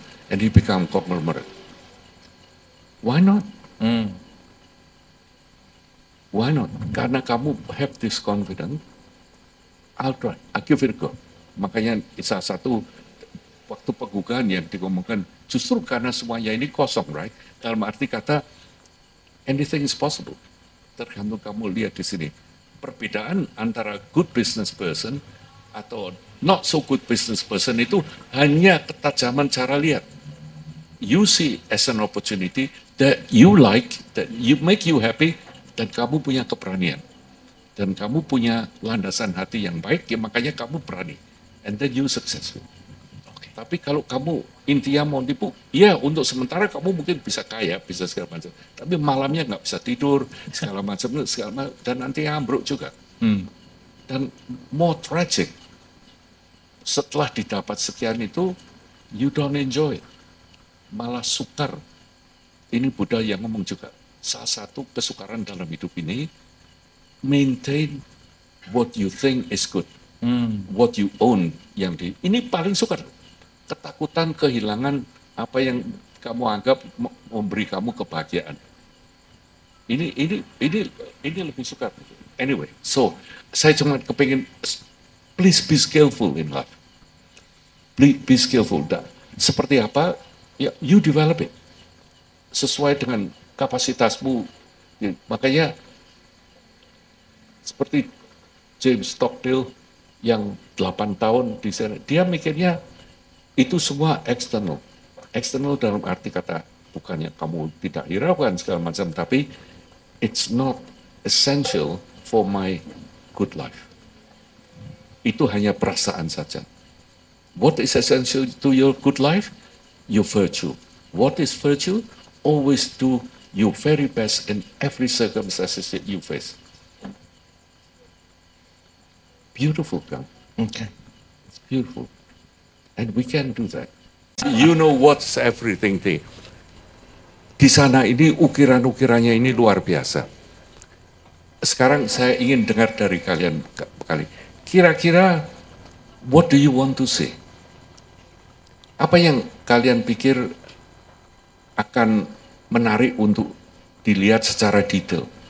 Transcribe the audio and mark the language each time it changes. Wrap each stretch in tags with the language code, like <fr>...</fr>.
<en>And he become conglomerate. Why not? Why not?</en> <id>Karena kamu</id> <en>have this confidence, I'll try, I'll give it a go.</en> <id>Makanya salah satu waktu penggugahan yang diomongkan, justru karena semuanya ini kosong, right? Dalam arti kata,</id> <en>anything is possible.</en> <id>Tergantung kamu lihat di sini. Perbedaan antara</id> <en>good business person</en> <id>atau</id> <en>not so good business person</en> <id>itu hanya ketajaman cara lihat.</id> <en>You see as an opportunity that you like, that you make you happy,</en> <id>dan kamu punya keberanian. Dan kamu punya landasan hati yang baik, ya makanya kamu berani.</id> <en>And then you successful. Okay.</en> <id>Tapi kalau kamu intinya mau tipu, ya untuk sementara kamu mungkin bisa kaya, bisa segala macam. Tapi malamnya nggak bisa tidur, segala macam, dan nanti ambruk juga. Dan</id> <en>more tragic,</en> <id>setelah didapat sekian itu,</id> <en>you don't enjoy it.</en> <id>Malah sukar. Ini Buddha yang ngomong juga. Salah satu kesukaran dalam hidup ini,</id> <en>maintain what you think is good, what you own.</en> <id>Ini paling sukar. Ketakutan kehilangan apa yang kamu anggap memberi kamu kebahagiaan. Ini lebih sukar.</id> <en>Anyway, so</en> <id>saya cuma kepingin,</id> <en>please be skillful in life. Please be skillful.</en> <id>Seperti apa? Ya,</id> <en>you develop it</en> <id>sesuai dengan kapasitasmu. Ya, makanya seperti James Stockdale yang 8 tahun di sana, dia mikirnya itu semua eksternal. Eksternal dalam arti kata bukannya kamu tidak hiraukan segala macam, tapi</id> <en>it's not essential for my good life.</en> <id>Itu hanya perasaan saja.</id> <en>What is essential to your good life? Your virtue. What is virtue? Always do your very best in every circumstances that you face. Beautiful,</en> <id>kan?</id> <en>Okay. It's beautiful. And we can do that. You know what's everything thing.</en> <id>Di sana ini ukiran-ukirannya ini luar biasa. Sekarang saya ingin dengar dari kalian kira-kira</id> <en>what do you want to say?</en> <id>Apa yang kalian pikir akan menarik untuk dilihat secara detail?</id>